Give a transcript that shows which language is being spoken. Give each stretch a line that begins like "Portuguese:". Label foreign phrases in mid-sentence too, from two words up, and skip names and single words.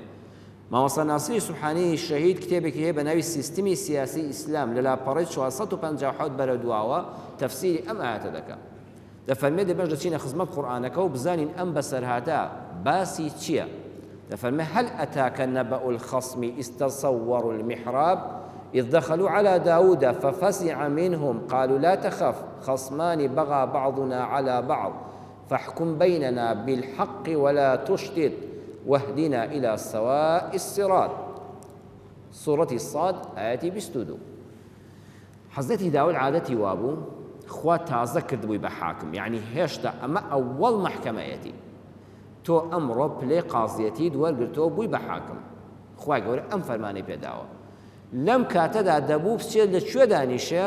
Central Kurdish: مامۆستا ناسری سوبحانی شەهید کتێبێکی هەیە بە ناوی سیستمی سیاسی ئیسلام، لە لاپەڕەی 457 بەرە دواوە تەفسیری ئەم ئاەتە دەکات. دەفەرمێ دەبێت دەچینە خزمەت قورئانەکە و بزانین ئەم بەسەرهاتە باسی چییە.
Arabic: دەفەرمێ هەل ئەتاکە نەبەء الخەصمی ئیستەصەوەڕوا المحراب إذ دخلوا على داود ففزع منهم قالوا لا تخف خصمان بغى بعضنا على بعض فاحكم بيننا بالحق ولا تشتت واهدنا إلى سواء الصراط. سورة الصاد آية 22.
Central Kurdish: حەزەتی داود عادەتی وابوو خوا تازە کردبووی بە حاکم، یعنی هێشتا ئەمە ئەوەڵ محکەمەیەتی، تۆ ئەمڕۆ پلەی قازیەتیت وەرگرتەوە بووی بە حاکم. خوای گەورە ئەم فەرمانەی پێداوە. لەم کاتەدا دەبوو بچێت لەکوێ دانیشێ؟